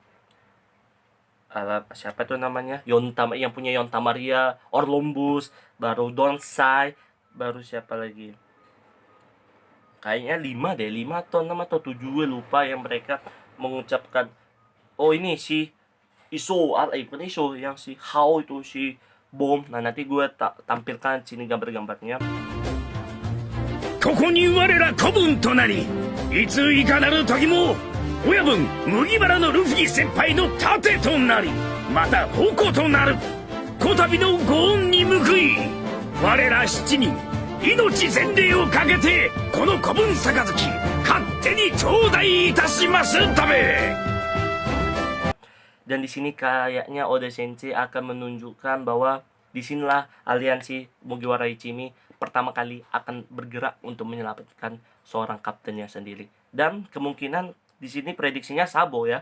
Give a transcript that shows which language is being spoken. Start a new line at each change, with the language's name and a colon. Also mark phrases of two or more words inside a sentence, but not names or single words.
Indonesian: siapa tuh namanya, yang punya Yonta Maria, Orlumbus, baru Donsai, baru siapa lagi, kayaknya 5 atau 6 atau 7 gue lupa, yang mereka mengucapkan, oh ini si Iso, bukan Iso, yang si Hao itu, si Bom. Nah nanti gue tampilkan sini gambar-gambarnya.
Japanese: ここに我ら子分となり、いついかなる時も親分麦わらのルフィ先輩の盾となり、また矛となるこたびのご恩に報い、我ら7人命全霊をかけてこの子分杯勝手に頂戴いたしますため。
Indonesian: Dan di sini kayaknya Oda Sensei akan menunjukkan bahwa disinilah aliansi Mugiwara Ichimi pertama kali akan bergerak untuk menyelamatkan seorang kaptennya sendiri. Dan kemungkinan di sini prediksinya Sabo ya.